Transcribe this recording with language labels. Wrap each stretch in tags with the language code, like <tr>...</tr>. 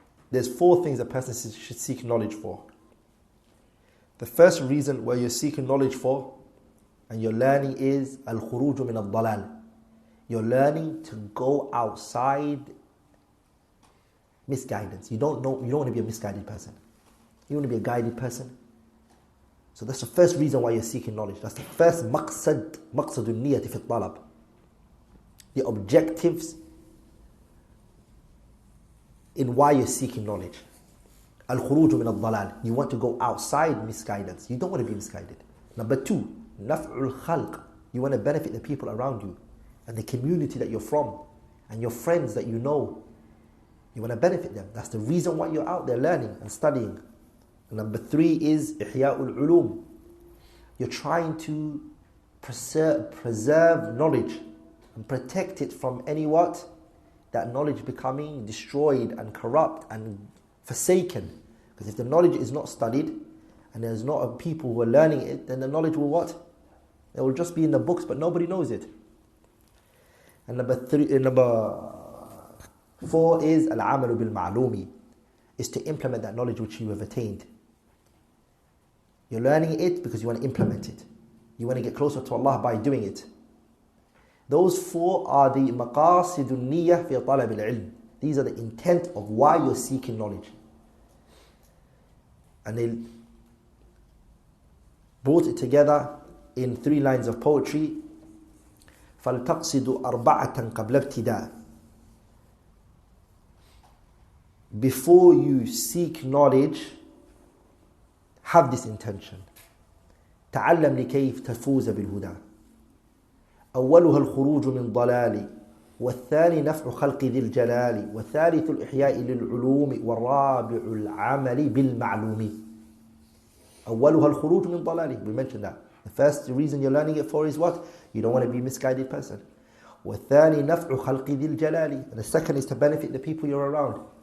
<en>There's 4 things a person should seek knowledge for. The first reason where you're seeking knowledge for and you're learning is</en> <ar>𝗪خروج من الضلال.</ar> <en>You're learning to go outside misguidance. You don't want to be a misguided person. You want to be a guided person. So that's the first reason why you're seeking knowledge. That's the first</en> <ar>مقصد النية في الطلب.</ar> <en>The objectives in why you're seeking knowledge.</en> <ar>الخروج من الضلال.</ar> <en>You want to go outside misguidance. You don't want to be misguided. Number 2,</en> <ar>نفع الخلق.</ar> <en>You want to benefit the people around you and the community that you're from and your friends that you know. You want to benefit them. That's the reason why you're out there learning and studying. And number 3 is</en> <ar>إحياء العلوم.</ar> <en>You're trying to preserve knowledge and protect it from any what? That knowledge becoming destroyed and corrupt and forsaken. Because if the knowledge is not studied and there's not people who are learning it, then the knowledge will what? It will just be in the books, but nobody knows it. And number 4 is</en> <ar>العمل بالمعلوم,</ar> <en>is to implement that knowledge which you have attained. You're learning it because you want to implement it. You want to get closer to Allah by doing it. Those 4 are the</en> <ar>مقاصد النية في طلب العلم.</ar> <en>These are the intent of why you're seeking knowledge. And they brought it together in 3 lines of poetry.</en> <ar>فَلْتَقْصِدُ أَرْبَعَةً قَبْلَ ابْتِدَاءٍ.</ar> <en>Before you seek knowledge, have this intention.</en> <ar>تعلم لكيف تفوز بالهدى. أولها الخروج من ضلال، والثاني نفع خلق ذي الجلال، والثالث الإحياء للعلوم، والرابع العمل بالمعلوم. أولها الخروج من ضلال.</ar> <en>We mentioned that. The first reason you're learning it for is what? You don't want to be a misguided person.</en> <ar>والثاني نفع خلق ذي الجلال.</ar> <en>And the second is to benefit the people you're around.</en>